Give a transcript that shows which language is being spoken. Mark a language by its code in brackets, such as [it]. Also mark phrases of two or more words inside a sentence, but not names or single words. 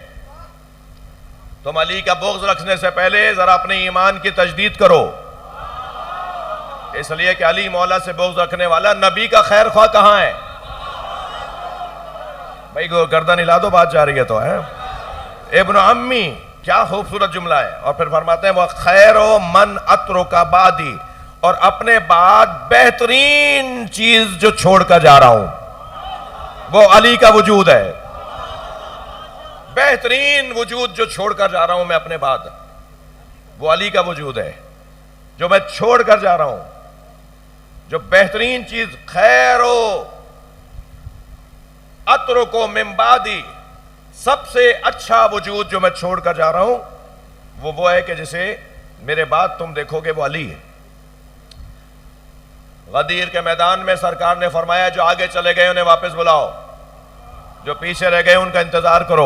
[ur] تم علی کا بغض رکھنے سے پہلے ذرا اپنے ایمان کی تجدید کرو، اس لیے کہ علی مولا سے بغض رکھنے والا نبی کا خیر خواہ کہاں ہے؟ بھائی گردن ہلا دو، بات جا رہی ہے تو ہے۔ [ar] ابن عمی، [ur] کیا خوبصورت جملہ ہے۔ اور پھر فرماتے ہیں وہ [ar] خیر و من اترک بعدی، [ur] اور اپنے بعد بہترین چیز جو چھوڑ کر جا رہا ہوں وہ علی کا وجود ہے۔ بہترین وجود جو چھوڑ کر جا رہا ہوں میں اپنے بعد، وہ علی کا وجود ہے جو میں چھوڑ کر جا رہا ہوں۔ جو بہترین چیز [ar] خیر و اترکو من بعدی، [ur] سب سے اچھا وجود جو میں چھوڑ کر جا رہا ہوں وہ ہے کہ جسے میرے بعد تم دیکھو گے وہ علی ہے۔ غدیر کے میدان میں سرکار نے فرمایا جو آگے چلے گئے انہیں واپس بلاؤ، جو پیچھے رہ گئے ان کا انتظار کرو۔